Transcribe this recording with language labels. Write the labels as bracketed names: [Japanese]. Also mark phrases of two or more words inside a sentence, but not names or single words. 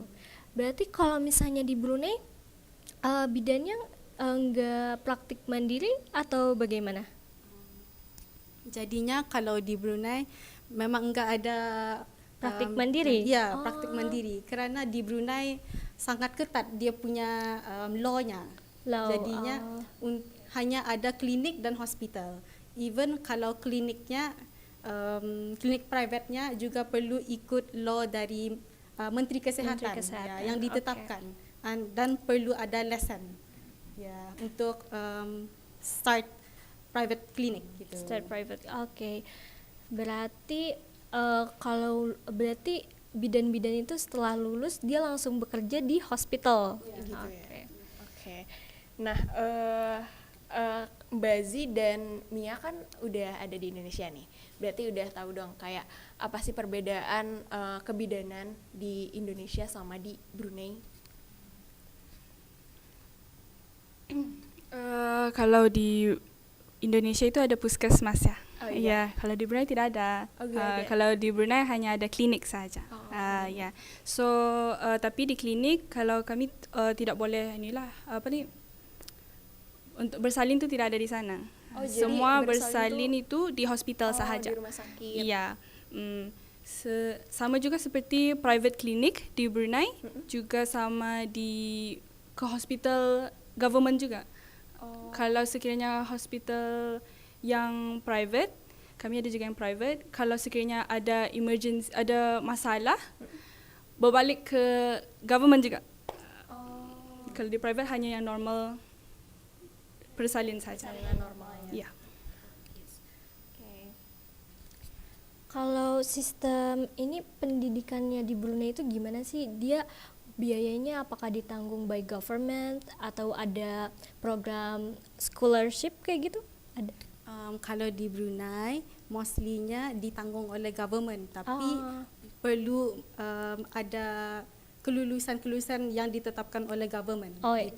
[Indonesian] Berarti kalau misalnya di Brunei bidannya enggak praktik mandiri atau bagaimana? Jadinya kalau di Brunei memang enggak ada Praktik mandiri? Ya, Oh. praktik mandiri. [Malay] Kerana di Brunei sangat ketat dia punya law-nya. Law, Jadinya hanya ada klinik dan hospital. Even kalau kliniknya klinik private-nya juga perlu ikut law dari Menteri Kesihatan, Menteri Kesihatan, ya, yang ditetapkan. Dan perlu ada lesson ya untuk [English] start private clinic [Malay] gitu. [English] Start private. Oke. [Indonesian] Berarti kalau berarti bidan-bidan itu setelah lulus dia langsung bekerja di hospital. Gitu Oke. ya. Oke. Nah, Mbak Zi dan Mia kan udah ada di Indonesia nih. Berarti udah tahu dong kayak apa sih perbedaan kebidanan di Indonesia sama di Brunei? Kalau di Indonesia itu ada puskesmas ya. Oh, iya. [Malay] Ya, kalau di Brunei tidak ada. [Indonesian] Oh, nggak ada. [Malay] Kalau di Brunei hanya ada klinik saja. [Indonesian] Oh, Ya. [Malay] So tapi di klinik kalau kami tidak boleh untuk bersalin itu tidak ada di sana. [Indonesian] Oh, jadi [Malay] Semua bersalin bersalin itu di hospital sahaja. [Indonesian] di rumah sakit. Iya. [Malay] Sama juga seperti [English] private clinic [Malay] di Brunei, juga sama ke hospital government juga. [Indonesian] Oh. [Malay] Kalau sekiranya hospital yang private, kami ada juga yang private. Kalau sekiranya ada emergency, ada masalah, berbalik ke government juga. Kalau di private hanya yang normal bersalin saja. [Indonesian] Salinan normalnya. Ya. Oke. Kalau sistem ini pendidikannya di Brunei itu gimana sih? Dia biayanya apakah ditanggung [English] by government [Indonesian] atau ada program scholarship kayak gitu? [Malay] Ada. Kalau di Brunei, mostly-nya ditanggung oleh government, tapi [Indonesian] Ah. [Malay] perlu ada kelulusan yang ditetapkan oleh government. [Indonesian] Oh, gitu.